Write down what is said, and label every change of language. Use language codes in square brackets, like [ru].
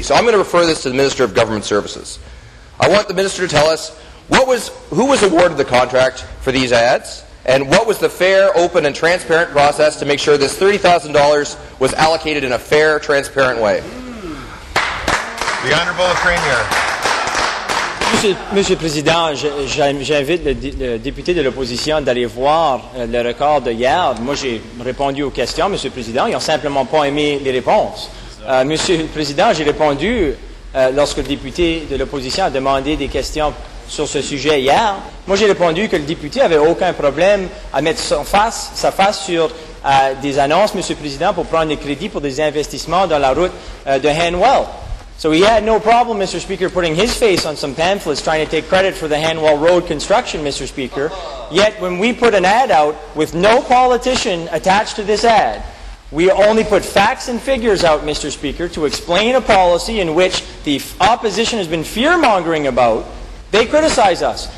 [en] So I'm going to refer this to the Minister of Government Services. I want the Minister to tell us who was awarded the contract for these ads, and what was the fair, open, and transparent process to make sure this $30,000 was allocated in a fair, transparent way. The Honourable Premier. [fr] Monsieur le Président, j'invite le député de l'opposition d'aller voir le record de hier. Moi, j'ai répondu aux questions, Monsieur le Président. Ils n'ont simplement pas aimé les réponses. Monsieur le Président, j'ai répondu lorsque le député de l'opposition a demandé des questions sur ce sujet hier. Moi, j'ai répondu que le député n'avait aucun problème à mettre sa face sur des annonces, Monsieur le Président, pour prendre des crédits pour des investissements dans la route de Hanwell. [en] So he had no problem, Mr. Speaker, putting his face on some pamphlets trying to take credit for the Hanwell Road construction, Mr. Speaker. Yet when we put an ad out with no politician attached to this ad, we only put facts and figures out, Mr. Speaker, to explain a policy in which the opposition has been fear-mongering about. They criticize us.